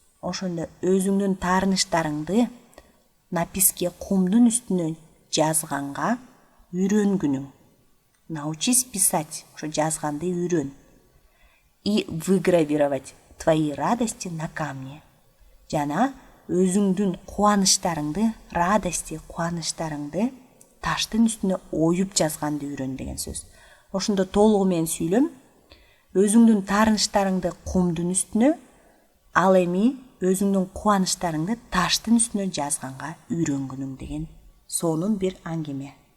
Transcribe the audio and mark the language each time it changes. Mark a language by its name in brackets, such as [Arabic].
[Kyrgyz] Ошондо өзүңдүн таарыныштарыңды [Russian] на песке, [Kyrgyz] кумдун үстүнө жазганга үйрөнгүнүң. [Russian] Научись писать, [Kyrgyz] ошо жазганды үйрөн. [Russian] И выгравировать твои радости на камне. [Kyrgyz] Жана өзүңдүн кубанычтарыңды, радости, кубанычтарыңды таштын үстүнө оюп жазганды үйрөн деген сөз. Ошондо толугу менен сүйлөм. Өзүңдүн таарынычтарыңды кумдун үстүнө, ал эми өзүңдүн кубанычтарыңды таштын үстүнө жазганга үйрөнгүнүң деген сонун бир аңгеме.